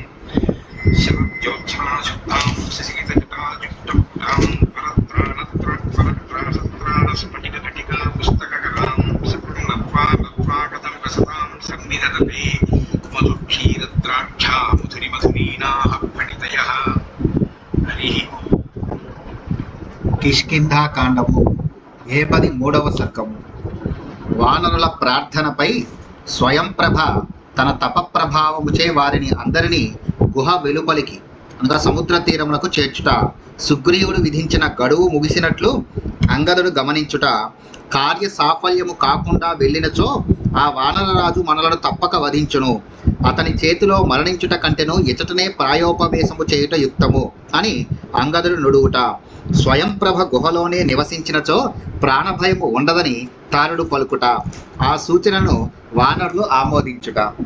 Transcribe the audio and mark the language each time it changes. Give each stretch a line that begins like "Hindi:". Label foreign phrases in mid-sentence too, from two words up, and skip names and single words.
Sanskrit: शरज्योत्सनाशुद्धां शशितजटाजुष्टपुटां परत्राणस्फटिकघटिका पुस्तककरां सपूर्णत्वाकथं सन्निधत्ते मधुक्षीरद्राक्षा मधुरिमधुरीणाः फणितयः। हरिः
Telugu: కిష్కింధాకాండము 73వ సర్గము. వానరుల ప్రార్థనపై స్వయంప్రభ తన తపప్రభావముచే వారిని అందరినీ గుహ వెలుపలికి అనగా సముద్ర తీరమునకు చేర్చుట, సుగ్రీవుడు విధించిన గడువు ముగిసినట్లు అంగదుడు గమనించుట, కార్య సాఫల్యము కాకుండా వెళ్ళినచో ఆ వానరరాజు మనలను తప్పక వధించును, అతని చేతిలో మరణించుట కంటెను ఎచటనే ప్రాయోపవేశము చేయుట యుక్తము అని అంగదుడు నుడువుట, స్వయంప్రభ గుహలోనే నివసించినచో ప్రాణభయము ఉండదని తారుడు పలుకుట, ఆ సూచనను వానరులు ఆమోదించుట.